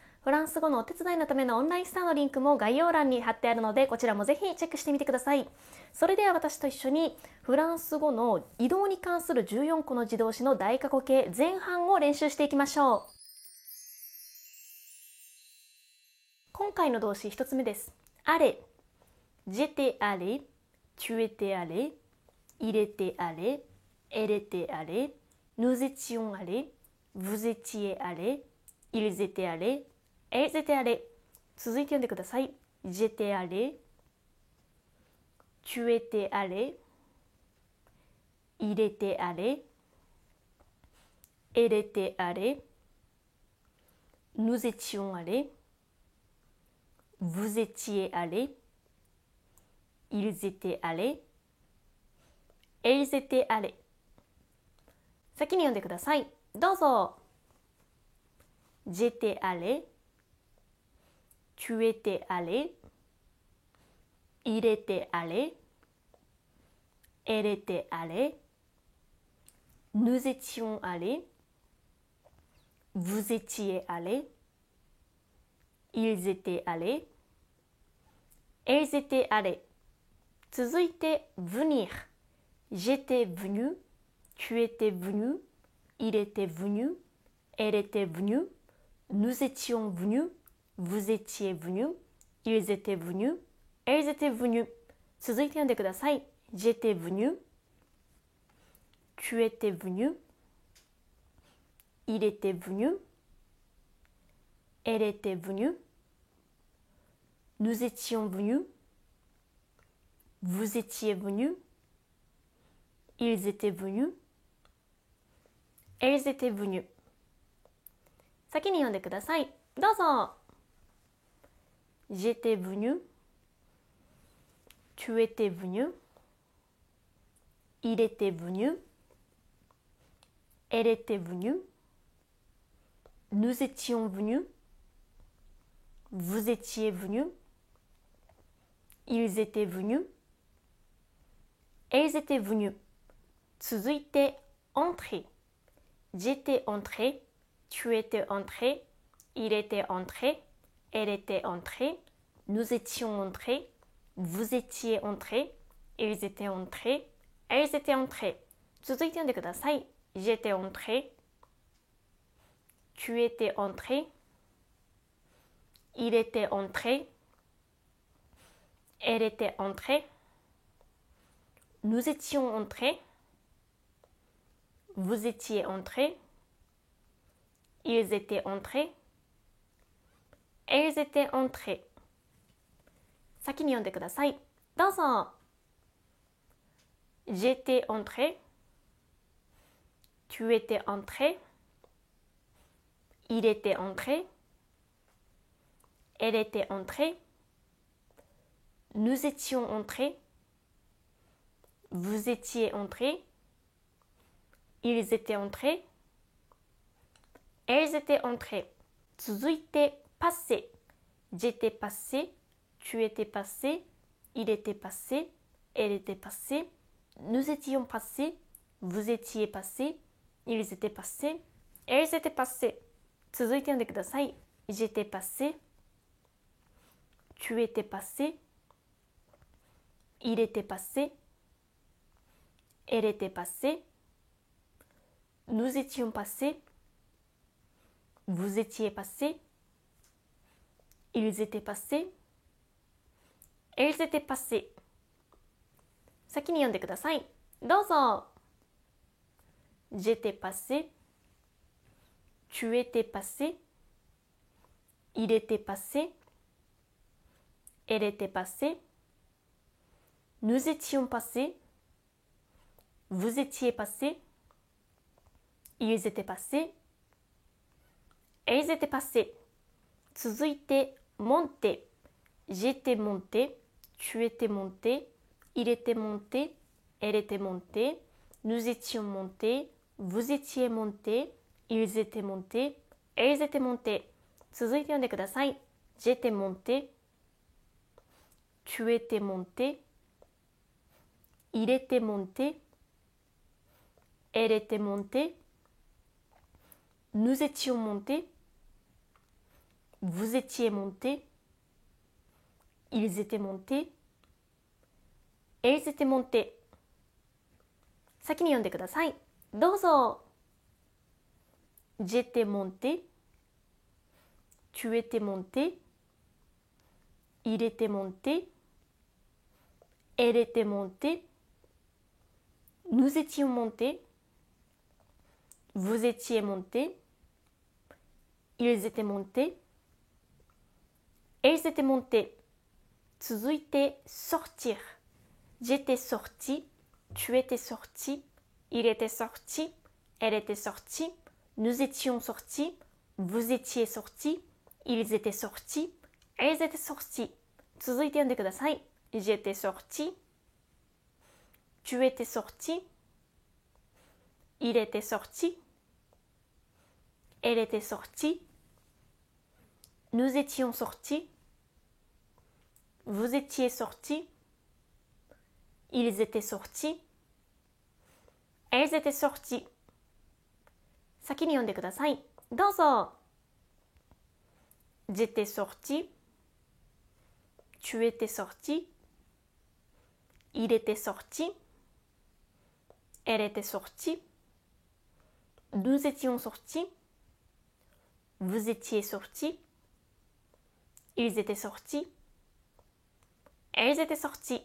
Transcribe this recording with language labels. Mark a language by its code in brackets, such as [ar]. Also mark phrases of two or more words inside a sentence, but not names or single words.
[ja] フランス語のお手伝いのためのオンラインスターのリンクも概要欄に貼ってあるので、こちらもぜひチェックしてみてください。それでは私と一緒にフランス語の移動に関する14個の自動詞の大過去形前半を練習していきましょう。今回の動詞1つ目です。 [fr] aller。j'étais allé, tu étais allé, il était allé, elle était allée, nous étions allés, vous étiez allés, ils étaient allés, elles étaient allées。 [ja] 続いて読んでください。 [fr] j'étais allé, tu étais allé, il était allé, elle était allée, nous étions allés, vous étiez allés, ils étaient allés, elles étaient allées。 [ja] 先に読んでください。 [fr] どうぞ。j'étais allé, tu étais allé, il était allé, elle était allée, nous étions allés, vous étiez allés, ils étaient allés, elles étaient allées。続いて venir。j'étais venu, tu étais venu, il était venu, elle était venue, nous étions venus, vous étiez venus, ils étaient venus, elles étaient venues。 [ja] 続いて読んでください。 [fr] j'étais venu, tu étais venu, il était venu, elle était venue, nous étions venus, vous étiez venus, ils étaient venus, elles étaient venues。 [ja] 先に読んでください。 [fr] どうぞ。j'étais venu, tu étais venu, il était venu, elle était venue, nous étions venus, vous étiez venus, ils étaient venus, elles étaient venues。続いて entrer。j'étais entré, tu étais entré, il était entré, elle était entrée, nous étions entrés, vous étiez entrés, ils étaient entrés, elles étaient entrées。 [ja] 続いて読んでください。 [fr] j'étais entré, tu étais entré, il était entré, elle était entrée, nous étions entrés, vous étiez entrés, ils étaient entrés, elles étaient entrées。 [ja] 先に読んでください。 [fr] どうぞ。j'étais entré, tu étais entré, il était entré, elle était entrée, nous étions entrés, vous étiez entrés, ils étaient entrés, elles étaient entrées。続いて passé。j'étais passé, tu étais passé, il était passé, elle était passée, nous étions passés, vous étiez passés, ils étaient passés, elles étaient passées。 [ja] 続いて読んでください。 [fr] j'étais passé, tu étais passé, il était passé, elle était passée, nous étions passés, vous étiez passés, ils étaient passés, elles étaient passées。 [ja] 先に読んでください。 [fr] どうぞ。j'étais passé, tu étais passé, il était passé, elle était passée, nous étions passés, vous étiez passé, ils étaient passés, elles étaient passées. 続いて、monter, j'étais monté, tu étais monté, il était monté, elle était montée, nous étions montés, vous étiez montés, ils étaient montés, elles étaient montées. [ja] 続いて読んでください。 [fr] j'étais monté, tu étais monté, il était monté, elle était montée, nous étions montés, vous étiez montés, ils étaient montés, elles étaient montées。 [ja] 先に読んでください。 [fr] どうぞ。j'étais monté, tu étais monté, il était monté, elle était montée, nous étions montés, vous étiez montés, ils étaient montés, elles étaient montées。 [ja] 続いて sortir. [fr] J'étais sorti, tu étais sorti, il était sorti, elle était sortie, nous étions sortis, vous étiez sortis, ils étaient sortis, elles étaient sorties。 [ja] 続いて読んでください。 [fr] J'étais sorti, tu étais sorti, il était sorti, elle était sortie, nous étions sortis, vous étiez sortis, ils étaient sortis, elles étaient sorties。 [ja] 先に読んでください。 [fr] どうぞ。J'étais sorti, tu étais sorti, il était sorti, elle était sortie, nous étions sortis, vous étiez sortis, ils étaient sortis, elles étaient sorties。